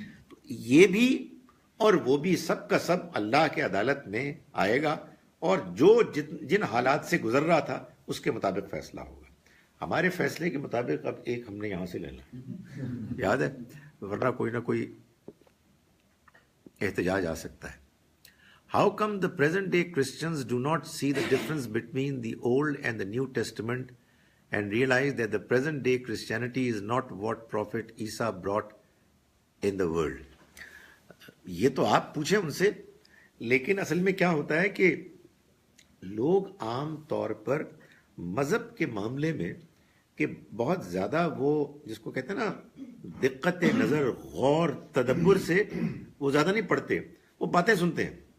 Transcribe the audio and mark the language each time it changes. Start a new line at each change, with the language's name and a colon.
Urdu: تو یہ بھی اور وہ بھی سب کا سب اللہ کے عدالت میں آئے گا، اور جو جن حالات سے گزر رہا تھا اس کے مطابق فیصلہ ہوگا. ہمارے فیصلے کے مطابق اب ایک ہم نے یہاں سے لینا، یاد ہے، ورنہ کوئی نہ کوئی احتجاج آ سکتا ہے.
English: How come the present day Christians do not see the difference between the Old and the New Testament and realize that the present day Christianity is not what Prophet Isa brought in the world?
Urdu: یہ تو آپ پوچھیں ان سے، لیکن اصل میں کیا ہوتا ہے کہ لوگ عام طور پر مذہب کے معاملے میں کہ بہت زیادہ وہ جس کو کہتے ہیں نا دقت نظر، غور، تدبر سے وہ زیادہ نہیں پڑھتے، وہ باتیں سنتے ہیں.